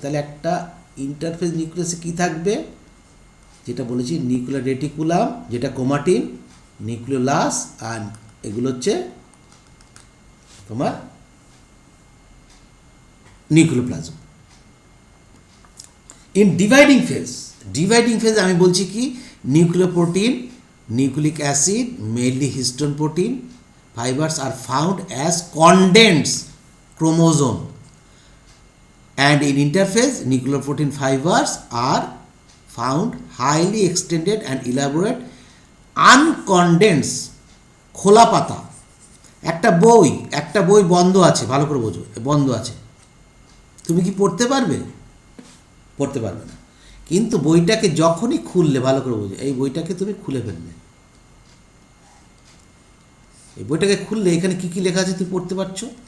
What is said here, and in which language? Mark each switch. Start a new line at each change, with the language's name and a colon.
Bangla: তাহলে একটা ইন্টারফেজ নিউক্লিয়াসে কী থাকবে, যেটা বলেছি নিউক্লিয়ার রেটিকুলাম যেটা ক্রোমাটিন, নিউক্লিওলাস, আর এগুলো হচ্ছে তোমার nucleoplasm.
English: in dividing phase, dividing phase
Bangla: আমি বলছি কি,
English: nucleoprotein nucleic acid, mainly histone protein fibers are found as condensed chromosome, and in interphase nuclear protein fibers are found highly extended and elaborate uncondensed
Bangla: খোলা পাতা। একটা বই বন্ধ আছে, ভালো করে বোঝো, বন্ধ আছে, তুমি কি পড়তে পারবে? পড়তে পারবে না। কিন্তু বইটাকে যখনই খুললে, ভালো করে বোঝো, এই বইটাকে তুমি খুলে ফেললে, এই বইটাকে খুললে এখানে কি কি লেখা আছে তুমি পড়তে পারছো।